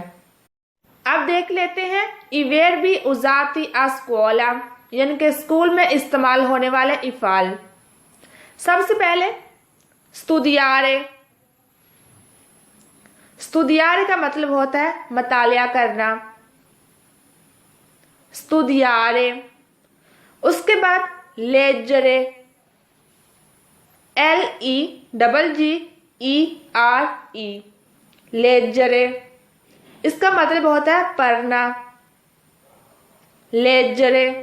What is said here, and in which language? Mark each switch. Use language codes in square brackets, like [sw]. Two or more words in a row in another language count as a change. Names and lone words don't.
[ur] اب دیکھ لیتے ہیں [it] i verbi usati a scuola, [ur] یعنی کہ اسکول میں استعمال ہونے والے افعال. سب سے پہلے studiare. studiare کا مطلب ہوتا ہے مطالعہ کرنا، studiare. اس کے بعد [it] leggere, Leggere, leggere, [ur] اس کا مطلب ہوتا ہے پڑھنا، leggere.